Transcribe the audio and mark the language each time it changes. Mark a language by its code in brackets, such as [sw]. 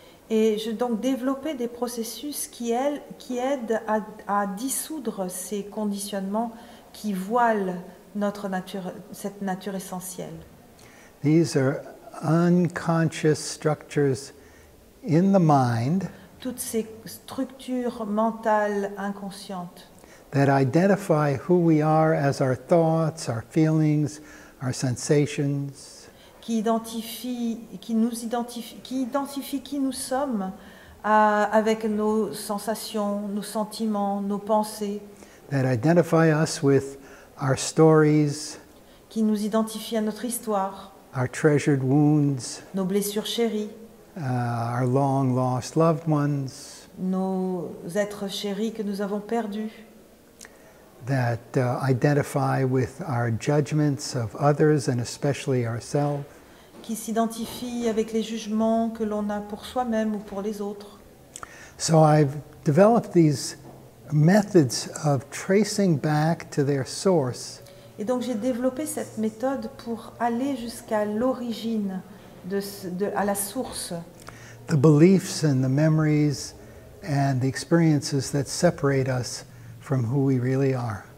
[fr] et j'ai donc développé des processus qui aident à dissoudre ces conditionnements qui voilent cette nature essentielle. [en] These are unconscious structures in the mind [fr] Toutes ces structures mentales inconscientes [en] that identify who we are as our thoughts, our feelings, our sensations, [fr] qui identifient qui nous sommes avec nos sensations, nos sentiments, nos pensées, [en] that identify us with our stories, [fr] qui nous identifient à notre histoire, [en] our treasured wounds, [fr] nos blessures chéries, [en] our long lost loved ones, [fr] nos êtres chéris que nous avons perdus, [en] that identify with our judgments of others and especially ourselves. [fr] qui s'identifient avec les jugements que l'on a pour soi-même ou pour les autres. [en] So I've developed these methods of tracing back to their source. [fr] Et donc j'ai développé cette méthode pour aller jusqu'à l'origine, à la source, [en] The beliefs and the memories and the experiences that separate us from who we really are.